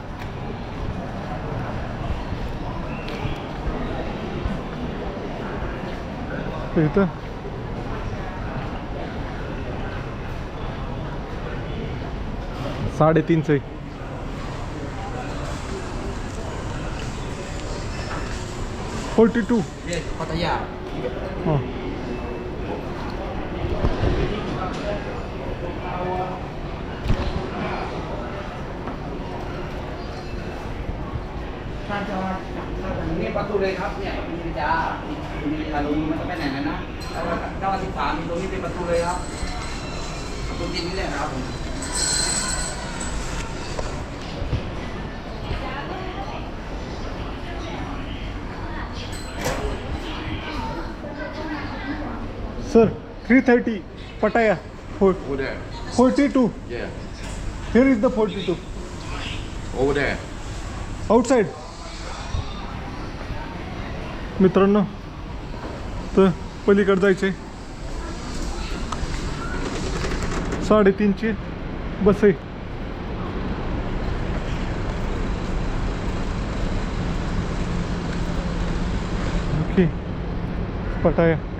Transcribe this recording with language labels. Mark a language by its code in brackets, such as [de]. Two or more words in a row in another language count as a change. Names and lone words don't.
[mr] इथं $3.50 42. [en] Yes, Pattaya. हां [th] นี่ประตูเลยครับเนี่ยนี่จ้ามีทางลงมันก็ไปไหนนะแล้ว13มีตรงนี้เป็นประตูเลยครับประตูดินนี่แหละครับผม [mr] सर 330 पटाया. [en] Over there. 42. Yeah. Here is the 42. Over there. आउटसाइड. [mr] मित्रांनो तर पलीकडे जायचे 3.5ची बस आहे. [en] ओके पटाया.